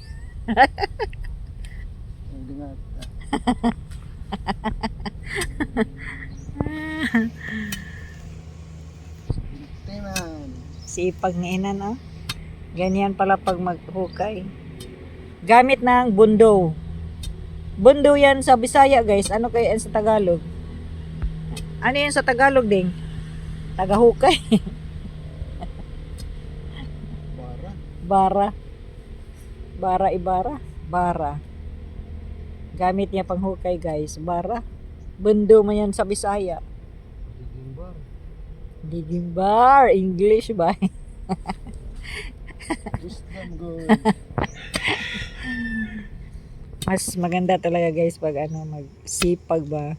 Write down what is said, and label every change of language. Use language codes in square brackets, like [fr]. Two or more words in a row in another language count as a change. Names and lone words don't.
[tl] Hindi nga. Timan. Sipag ni Inan, oh. Ganyan pala pag maghukay. Gamit ng bundo. Bundo yan sa Bisaya, guys. Ano kaya yan sa Tagalog? Ano yan sa Tagalog, ding? Tagahukay. Bara. Bara. Bara ibara. Bara. Gamit niya pang hukay, guys. Bara. Bundo man yan sa Bisaya. [en] Diging bar. Digging bar. [tl] English ba? [en] Wisdom good. [tl] Mas maganda talaga, guys, pag ano, magsipag ba?